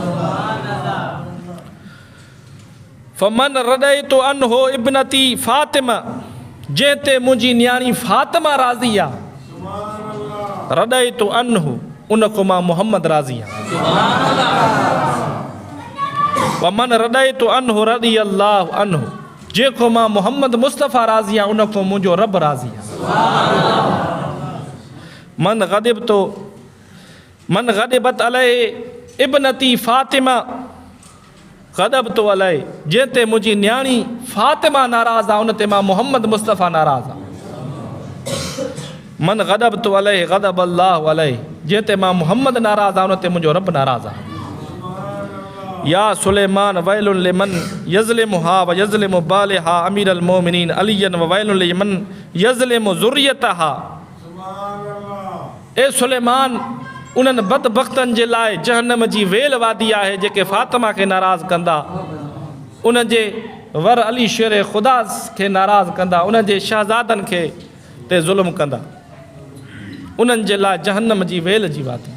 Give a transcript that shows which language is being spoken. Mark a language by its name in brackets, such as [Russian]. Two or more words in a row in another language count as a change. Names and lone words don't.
[Arabic] فمن رضيت عنه ابنتي فاطمة, [Sindhi] जंहिं ते मुंहिंजी न्याणी फ़ातिमा राज़ी आहे, [Arabic] رضيت عنه, [Sindhi] उन खां मां मोहम्मद राज़ी आहियां। [Arabic] ومن رضيت عنه رضي الله عنه, [Sindhi] जेको मां मोहम्मद मुस्तफ़ा राज़ी आहियां उन खां मुंहिंजो रब राज़ी आहे। [Arabic] من غضبت عليه ابنتي فاطمة غضبت عليه, [Sindhi] जंहिं ते मुंहिंजी न्याणी फ़ातिमा नाराज़ आहे उन ते मां मोहम्मद मुस्तफ़ा नाराज़ आहियां। [Arabic] من غضبت عليه غضب الله عليه, [Sindhi] जंहिं ते मां मोहम्मद नाराज़ आहे उन ते मुंहिंजो रब नाराज़ आहे। [Arabic] يا سلمان ويل لمن يظلمها ويظلم بعلها أمير المؤمنين عليا وويل لمن يظلم ذريتها. [Sindhi] ए सुलेमान, उन्हनि बदबख्तनि जे लाइ जहन्नम जी वेल वादी आहे जेके फ़ातिमा खे नाराज़ कंदा, उन जे वर अली शेर ख़ुदा खे नाराज़ कंदा, उन जे शहज़ादनि खे ते ज़ुल्म कंदा, उन्हनि जे लाइ जहन्नम जी वेल जी वादी।